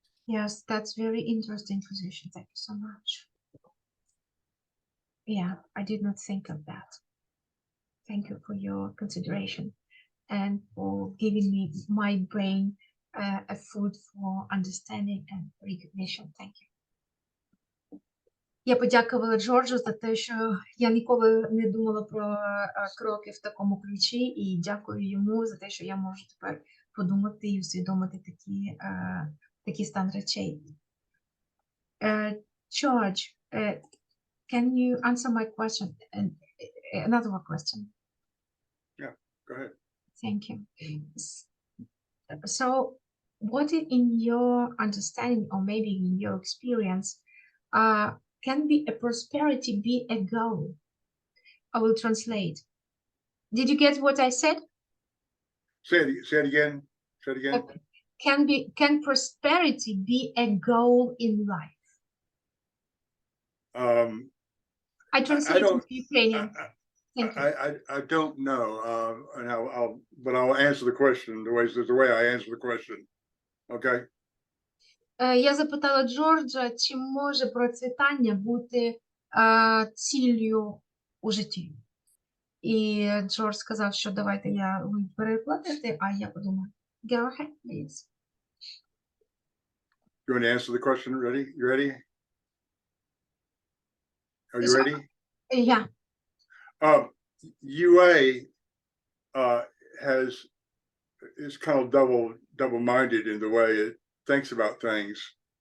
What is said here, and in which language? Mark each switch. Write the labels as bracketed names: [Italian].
[English] Yes, that's very interesting position. Thank you so much. Yeah, I did not think of that. Thank you for your consideration and for giving me my brain a food for understanding and recognition. Thank you. [Ukrainian] Я подякувала Джорджу за те, що я ніколи не думала про кроки в такому ключі, і дякую йому за те, що я можу тепер подумати і усвідомити такий стан речей. [English] George, can you answer my question? Another question. Go ahead. Thank you. So, what in your understanding, or maybe in your experience, can be a prosperity be a goal? I will translate. Did you get what I said? Say it again. Say it again. Can prosperity be a goal in life? I translate don't- into Ukrainian. Thank you. I don't know, and but I'll answer the question the way I answer the question. Okay. [Ukrainian] Я запитала Джорджа, чи може процвітання бути ціллю у житті. І Джордж сказав, що давайте ви перекладете, а я подумаю, [English] go ahead, please. You want to answer the question? Ready? You ready? Are you So- ready? Yeah. UA is kind of double-minded in the way it thinks about things.